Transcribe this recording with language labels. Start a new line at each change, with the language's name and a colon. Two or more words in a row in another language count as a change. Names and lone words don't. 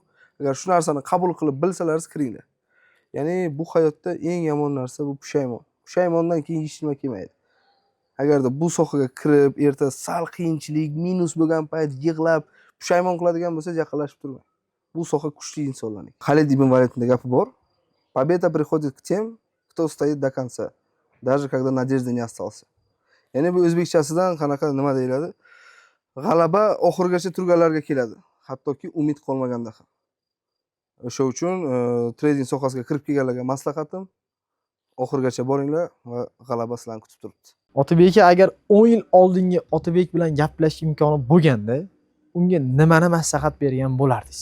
Uzbek: Agar shu narsani qabul qilib bilsalaringiz, kiringlar. Ya'ni bu hayotda eng yomon narsa bu pushaymon. Pushaymondan keyin hech nima kelmaydi. Agarda bu sohaga kirib, erta sal qiyinchilik, minus bo'lgan payt yig'lab, pushaymon qiladigan bo'lsangiz, yaqinlashib turmang. Bu soha kuchli insonlarning. Xolid ibn Validning gapi bor.
Russian: Победа приходит к тем, кто стоит до конца, даже когда надежды не остался.
Uzbek: Ya'ni bu o'zbekchasidan qanaqa nima deyiladi? G'alaba oxirigacha turganlarga keladi, hattoki umid qolmaganda ham. O'sha uchun trading sohasiga kirib kelganlarga maslahatim, oxirigacha boringlar va g'alaba sizlarni kutib turibdi. Otabek aka, agar 10 yil oldingi Otabek bilan gaplashish imkoni bo'lganda, unga nimani maslahat bergan bo'lardingiz?